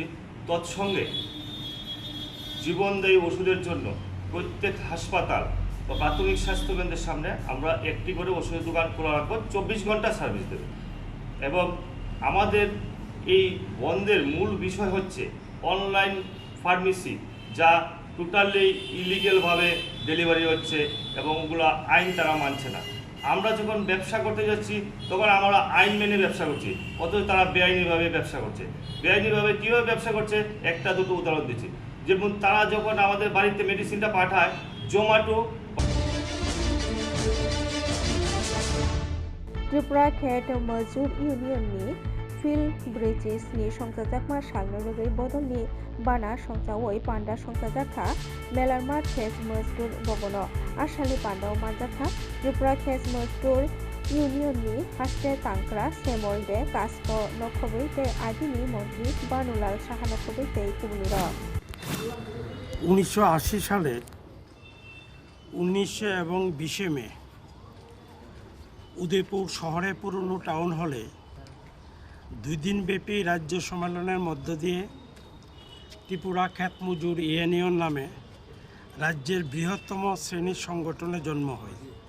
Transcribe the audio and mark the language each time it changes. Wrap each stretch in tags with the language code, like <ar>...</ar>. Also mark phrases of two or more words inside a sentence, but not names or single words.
<bn>তৎসঙ্গে জীবনদায়ী ওষুধের জন্য প্রত্যেক হাসপাতাল বা প্রাথমিক স্বাস্থ্যকেন্দ্রের সামনে আমরা একটি করে ওষুধের দোকান খোলা রাখবো, 24 ঘন্টা সার্ভিস দেবে এবং আমাদের এই বন্ধের মূল বিষয় হচ্ছে অনলাইন ফার্মেসি, যা টোটালি ইলিগেলভাবে ডেলিভারি হচ্ছে এবং ওগুলো আইন তারা মানছে না। আমরা যখন ব্যবসা করতে যাচ্ছি তখন আমরা আইন মেনে ব্যবসা করছি, অথচ তারা বেআইনিভাবে ব্যবসা করছে। বেআইনিভাবে কীভাবে ব্যবসা করছে একটা দুটো উদাহরণ দিচ্ছি। যেমন তারা যখন আমাদের বাড়িতে মেডিসিনটা পাঠায় জোম্যাটো।</bn> <trp>त्रिपुरा खेत मजदूर इउनियननि फिल ब्रिजेसनि संजाजाकमा सालनोगै बदलनि बाना संजावै पान्डा संजाजाखा मेलारमा खेस मजदूर भवनो आसालि पान्डाव मानजाखा त्रिपुरा खेस मजदूर इउनियननि हास्ते तांक्रा सेमलदे कास्को नखबै ते आदिनि मन्त्रि बानुलाल साहा नखबै ते कुबुनिर</trp> <bn>1980 সালে 19 এবং 20 মে উদয়পুর শহরে পুরনো টাউন হলে 2 দিনব্যাপী রাজ্য সম্মেলনের মধ্য দিয়ে ত্রিপুরা খ্যাত মজুর ইউনিয়ন নামে রাজ্যের বৃহত্তম শ্রেণীর সংগঠনের জন্ম হয়।</bn>